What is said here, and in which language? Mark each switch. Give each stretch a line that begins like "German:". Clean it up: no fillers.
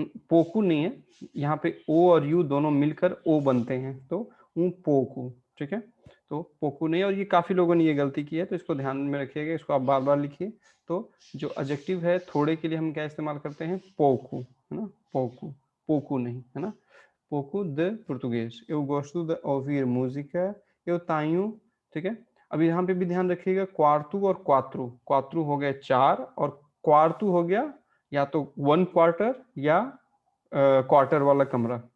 Hindi: पोकू नहीं है, यहाँ पे ओ और यू दोनों मिलकर ओ बनते हैं, तो पोकू। ठीक है, तो पोकू नहीं है, और ये काफ़ी लोगों ने ये गलती की है, तो इसको ध्यान में रखिएगा, इसको आप बार बार लिखिए। तो जो एडजेक्टिव है थोड़े के लिए हम क्या इस्तेमाल करते हैं, पोकू, है ना, पोकू, pouco नहीं, है ना।
Portuguese: pouco de português, eu gosto de ouvir música, eu tenho।
Hindi: ठीक है, अब यहाँ पे भी ध्यान रखिएगा, क्वार्टू और क्वात्रू, क्वात्रू हो गया 4 और क्वार्टू हो गया या तो 1 क्वार्टर या क्वार्टर वाला कमरा।